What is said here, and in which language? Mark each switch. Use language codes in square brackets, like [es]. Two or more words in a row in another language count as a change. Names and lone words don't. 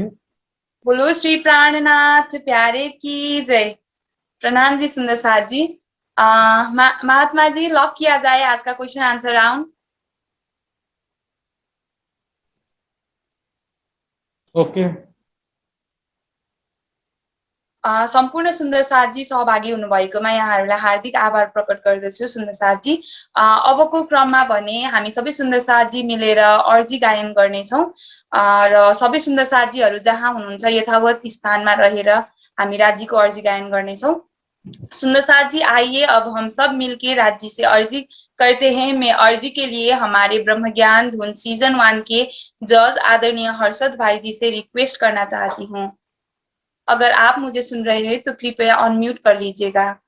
[hi] बोलो श्री प्राणनाथ प्यारे की जय। प्रणाम जी सुंदर साथ जी। महात्मा जी, लॉक किया जाए आज का [en] question answer round. [hi] ओके। [ne] सम्पूर्ण सुन्दर साथजी सहभागी हुनुभएकोमा यहाँहरूलाई हार्दिक आभार प्रकट गर्दछु सुन्दर साथजी। अबको क्रममा भने हामी सबै सुन्दर साथजी मिलेर अर्जी गायन गर्नेछौँ र सबै सुन्दर साथजीहरू जहाँ हुनुहुन्छ यथावत स्थानमा रहेर हामी राज्यको अर्जी गायन गर्नेछौँ। [hi] सुंदर साथ जी, आइए अब हम सब मिलके राज्य से अर्जी करते हैं। मैं अर्जी के लिए हमारे ब्रह्म ज्ञान धुन सीजन 1 के जज आदरणीय हर्षद भाई जी से रिक्वेस्ट करना चाहती हूँ। अगर आप मुझे सुन रहे हैं तो कृपया अनम्यूट कर लीजिएगा।